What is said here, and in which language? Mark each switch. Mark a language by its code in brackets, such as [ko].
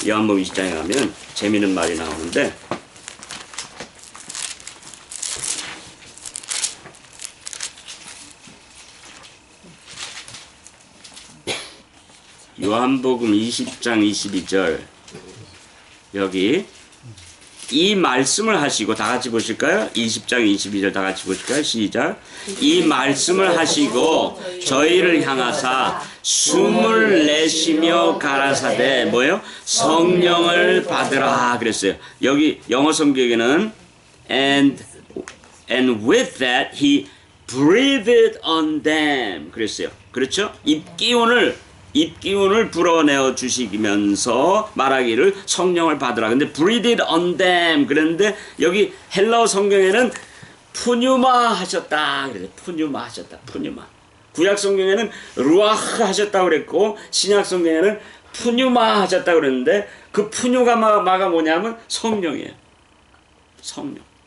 [ko] 요한복음 20장에 가면 재미있는 말이 나오는데 요한복음 20장 22절 여기 이 말씀을 하시고 다 같이 보실까요? 20장 22절 다 같이 보실까요? 시작. 이 말씀을 하시고 저희를 향하사 숨을 내쉬며 가라사대 뭐예요? 성령을 받으라 그랬어요. 여기 영어 성경에는 [en] and with that he breathe it on them 그랬어요. [ko] 그렇죠? 입기운을 불어내어 주시면서 말하기를 성령을 받으라. 근데 [en] breathe it on them [ko] 그랬는데 여기 헬라어 성경에는 푸뉴마 하셨다. 그래서 푸뉴마 하셨다. 푸뉴마. 구약 성경에는 루아흐 하셨다 그랬고 신약 성경에는 푸뉴마 하셨다 그랬는데 그 푸뉴마가 뭐냐면 성령이에요. 성령.